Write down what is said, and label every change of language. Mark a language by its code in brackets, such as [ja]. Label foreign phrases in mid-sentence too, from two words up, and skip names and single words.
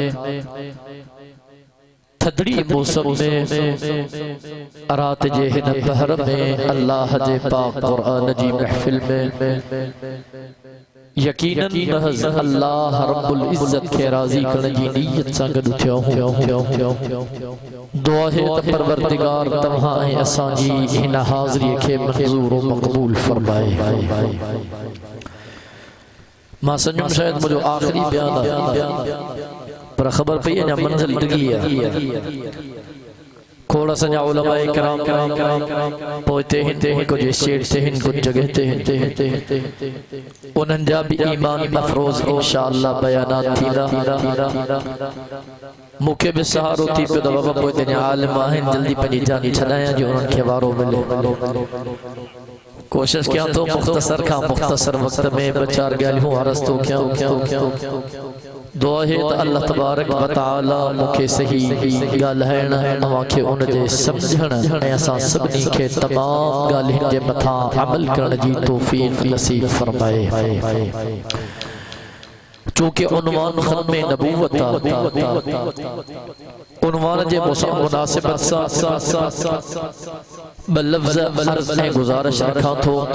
[sd] थदड़ी मौसम में रात जे हिन पहर में अल्लाह जे पाक क़ुरान जी महफिल में यकीनन महज़ अल्लाह [ar] رب العزة [sd] के राज़ी करण जी नीयत सां गॾु थियो हूं। दुआ है त परवरदिगार तव्हां ऐं असां जी हिन हाज़िरीअ खे मंज़ूर व मक़बूल फरमाए। मां सञुम शायद मुझो आखिरी बयान आहे, पर ख़बर पई अञा मंज़िल डिगी आहे। खोड़ सॼा उलमाए किराम पोइ ते हिन कुझु स्टेट ते हिन कुझु जगह ते उन्हनि जा बि ईमान अफ़रोज़ इंशाअल्लाह बयानात थींदा। मूंखे बि सहारो थी पियो त बाबा पोइ ते आलिम आहिनि, जल्दी पंहिंजी जान छॾायां जो उन्हनि खे वारो मिले। कोशिश कयां तो मुख्तसर खां मुख्तसर वक्त में ॿ चार ॻाल्हियूं अर्ज़ थो कयां। दुआ है त अल्लाह [ar] تبارك وتعالى [sd] मूंखे सही ॻाल्हाइण तव्हांखे उन जे सम्झण ऐं असां सभिनी खे तमामु ॻाल्हियुनि जे मथां अमल करण जी तौफ़ीक़ नसीब फरमाए। चूंकि उन्वान ख़त्मे नबूवत उन्वान जे मुनासिबत सां ॿ लफ़्ज़ अर्ज़ ऐं गुज़ारिश रखां थो।